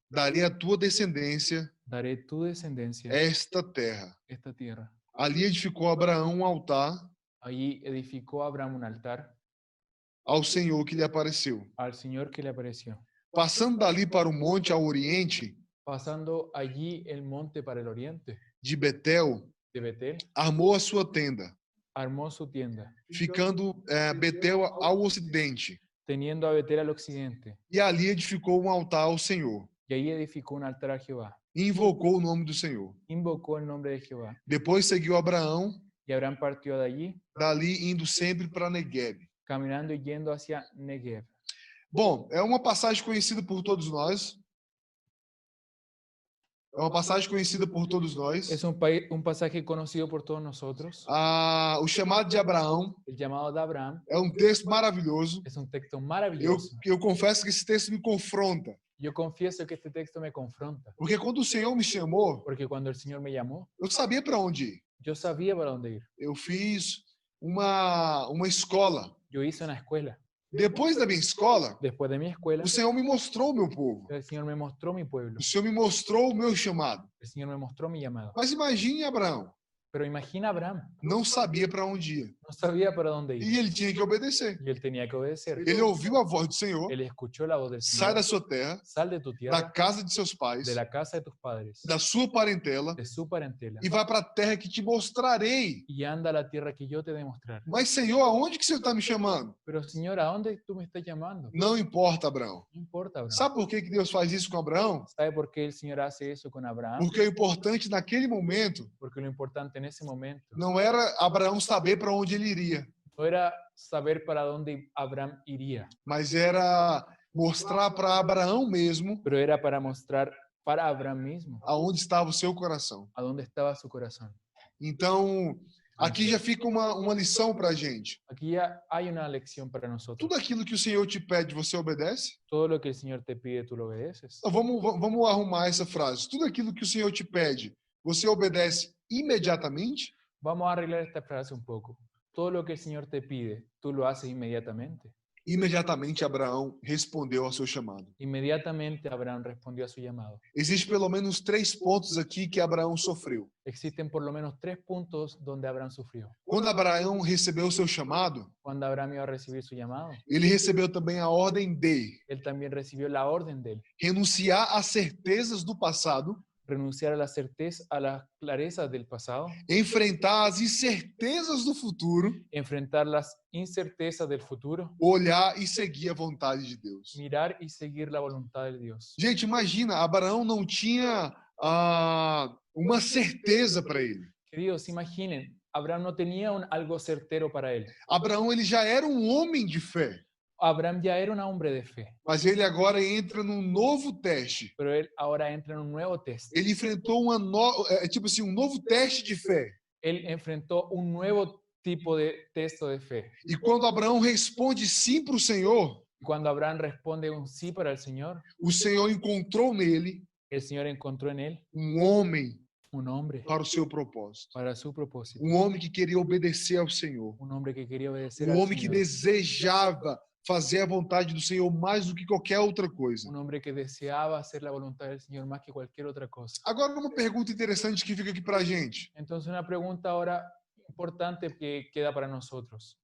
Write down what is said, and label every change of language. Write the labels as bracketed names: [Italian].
[Portuguese] darei a tua descendência [Spanish] daré tu descendencia [Portuguese] esta terra. [Spanish] esta tierra. [Portuguese] Ali edificou Abraão um altar [Spanish] Allí edificó Abraham un altar [Portuguese] ao Senhor que lhe apareceu. [Spanish] al Señor que le apareció. [Portuguese] Passando dali para o monte ao oriente [Spanish] Pasando allí el monte para el oriente [Portuguese] de Betel, [Spanish] de Betel, [Portuguese] armou a sua tenda, [Spanish] armó su tienda, [Portuguese] ficando Betel ao ocidente. [Spanish] teniendo a Betel al occidente, [Portuguese] E ali edificou um altar ao Senhor. [Spanish] y allí edificó un altar a Jehová. [Portuguese] E invocou o nome do Senhor. [Spanish] Invocó el nombre de Jehová. [Portuguese] Depois seguiu Abraão, [Spanish] Y Abraham partió de allí, [Portuguese] dali indo sempre para Negueb. [Spanish] caminando y yendo hacia Negev. [Portuguese] Bom, é uma passagem conhecida por todos nós. É uma passagem conhecida por todos nós. [Spanish] Es un pasaje conocido por todos nosotros. [Portuguese] O chamado de Abraão [Spanish] El llamado de Abraham [Portuguese] é um texto maravilhoso. [Spanish] es un texto maravilloso. [Portuguese] Eu confesso que esse texto me confronta. [Spanish] Yo confieso que este texto me confronta, [Portuguese] Porque quando o Senhor me chamou, [Spanish] porque cuando el Señor me llamó, [Portuguese] eu sabia para onde ir. [Spanish] yo sabía para dónde ir. [Portuguese] Eu fiz uma escola. [Spanish] Yo hice una escuela. [Portuguese] Depois da minha escola, [Spanish] Después de mi escuela, [Portuguese] o Senhor me mostrou o meu povo. [Spanish] el Señor me mostró mi pueblo. [Portuguese] O Senhor me mostrou o meu chamado. [Spanish] El Señor me mostró mi llamado. [Portuguese] Mas imagine Abraão. [Spanish] Pero imagina a Abraham, [Portuguese] Não sabia para onde ir. [Spanish] no sabía para dónde ir. [Portuguese] E ele tinha que obedecer. [Spanish] Y él tenía que obedecer. [Portuguese] Ele ouviu a voz do Senhor. [Spanish] Él escuchó la voz del [Portuguese] Sai [Spanish] Señor. [Portuguese] da sua terra, [Spanish] Sal de tu [Portuguese] da [Spanish] tierra, [Portuguese] casa de seus pais, [Spanish] de la casa de tus padres, [Portuguese] da sua parentela, [Spanish] de su parentela, [Portuguese] e vai para a terra que te mostrarei. [Spanish] y anda a la tierra que yo te demostraré. [Portuguese] Mas, Senhor, aonde que o Senhor está me chamando? [Spanish] Pero Señor, ¿a dónde tú me estás llamando? [Portuguese] Não importa, Abraão. [Spanish] No importa, Abraham. [Portuguese] Sabe por que Deus faz isso com Abraão? [Spanish] ¿Sabe por qué el Señor hace eso con Abraham? [Portuguese] Porque o importante naquele momento [Spanish] Porque lo importante en ese momento [Portuguese] não era Abraão saber para onde ele iria, [Spanish] no era saber para dónde Abraham iría, [Portuguese] mas era mostrar para Abraão mesmo [Spanish] pero era para mostrar para Abraham mismo [Portuguese] aonde estava o seu coração. [Spanish] a dónde estaba su corazón. [Portuguese] Então, aqui já fica uma lição para a gente. [Spanish] Aquí ya hay una lección para nosotros. [Portuguese] Tudo aquilo que o Senhor te pede, você obedece? [Spanish] Todo lo que el Señor te pide, tú lo obedeces. [Portuguese] Então, vamos arrumar essa frase. Tudo aquilo que o Senhor te pede, você obedece imediatamente? [Spanish] Vamos a arreglar esta frase un poco. Todo lo que el Señor te pide, tú lo haces inmediatamente. [Portuguese] Imediatamente Abraão respondeu ao seu chamado. [Spanish] Inmediatamente Abraham respondió a su llamado. [Portuguese] Existe pelo menos 3 pontos aqui que Abraão sofreu. [Spanish] Existen por lo menos 3 puntos donde Abraham sufrió. [Portuguese] Quando Abraão recebeu o seu chamado, [Spanish] Cuando Abraham iba a recibir su llamado, [Portuguese] ele recebeu também a ordem de [Spanish] él también recibió la orden de él. [Portuguese] renunciar às certezas do passado, [Spanish] Renunciar a la certeza, a las clarezas del pasado, [Portuguese] enfrentar as incertezas do futuro, [Spanish] enfrentar las incertezas del futuro, [Portuguese] olhar e seguir a vontade de Deus. [Spanish] mirar y seguir la voluntad de Dios. [Portuguese] Gente, imagina, Abraão não tinha uma certeza para ele. [Spanish] Queridos, imaginen, Abraham no tenía algo certero para él. [Portuguese] Abraão ele já era um homem de fé, [Spanish] Abraham ya era un hombre de fe, [Portuguese] mas ele agora entra num novo teste. [Spanish] pero él ahora entra en un nuevo test. [Portuguese] Ele enfrentou um novo teste de fé. [Spanish] Él enfrentó un nuevo tipo de texto de fe. [Portuguese] E quando Abraão responde sim para o Senhor, [Spanish] Cuando Abraham responde un sí para el Señor, [Portuguese] o Senhor encontrou nele [Spanish] el Señor encontró en él [Portuguese] um homem [Spanish] un hombre [Portuguese] para o seu propósito. [Spanish] para su propósito, [Portuguese] Um homem que queria obedecer ao Senhor. [Spanish] un hombre que quería obedecer [Portuguese] Um [Spanish] al [Portuguese] homem que [Spanish] Señor, [Portuguese] desejava fazer a vontade do Senhor mais do que qualquer outra coisa. [Spanish] un hombre que deseaba hacer la voluntad del Señor más que cualquier otra cosa. [Portuguese] Agora, uma pergunta interessante que fica aqui para a gente. [Spanish] Entonces, una pregunta ahora importante que queda para nosotros.